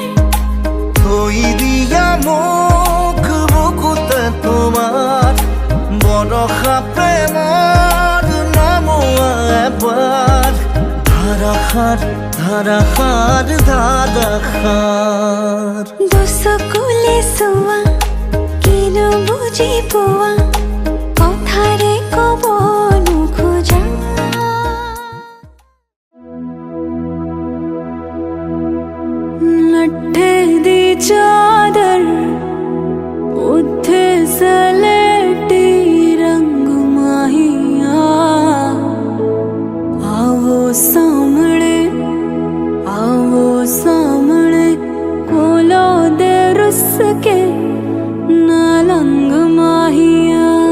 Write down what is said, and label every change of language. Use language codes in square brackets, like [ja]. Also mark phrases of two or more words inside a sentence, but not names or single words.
[as] থৈ দিয়া মোক বুকুতে তোমাৰ বৰষা প্ৰেমৰ নমোৱা এবাৰ ধাৰাসাৰ ধাৰাসাৰ ধাৰাসাৰ দুচকুলে চোৱা কিনো বুজি পোৱা কথাৰে ক'ব নোখোজা [pa] ਲੱਠੇ ਦੀ ਚਾਦਰ ਉੱਥੇ ਸਲੇਟੀ ਰੰਗ ਮਾਹੀਆ ਆਵੋ ਸਾਹਮਣੇ ਕੋਲੋ ਦੇ ਰੁੱਸ ਕੇ ਨਾ ਲੰਗ ਮਾਹੀਆ